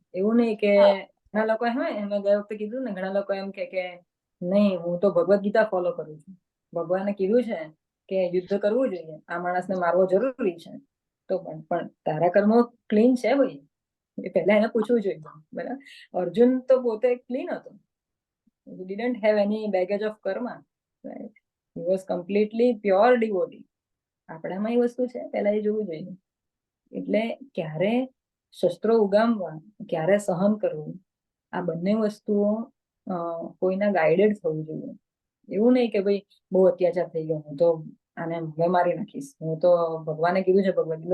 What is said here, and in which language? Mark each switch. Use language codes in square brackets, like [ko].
[gu] એવું નહીં કે ઘણા લોકો હોય, મેં ગયા વખતે કીધું ને, ઘણા લોકો એમ કે નહીં હું તો ભગવદ ગીતા ફોલો કરું છું, ભગવાને કીધું છે કે યુદ્ધ કરવું જોઈએ, આ માણસને મારવો જરૂરી છે, તો પણ તારા કર્મો ક્લીન છે ભાઈ, એ પહેલા એને પૂછવું જોઈએ. બરાબર, અર્જુન તો પોતે ક્લીન હતો, [en] he didn't have any baggage of karma, right? He was completely pure devotee. [gu] આપણામાં એ વસ્તુ છે, પહેલા એ જોવું જોઈએ. એટલે ક્યારે શસ્ત્રો ઉગામવા, ક્યારે સહન કરવું, આ બંને વસ્તુઓ કોઈના ગાઈડેડ થવું જોઈએ. એવું નહીં કે ભાઈ બહુ અત્યાચાર થઈ ગયો, હું તો આને હવે મારી નાખીશ, હું તો ભગવાને કીધું છે ભગવદ ગીતા.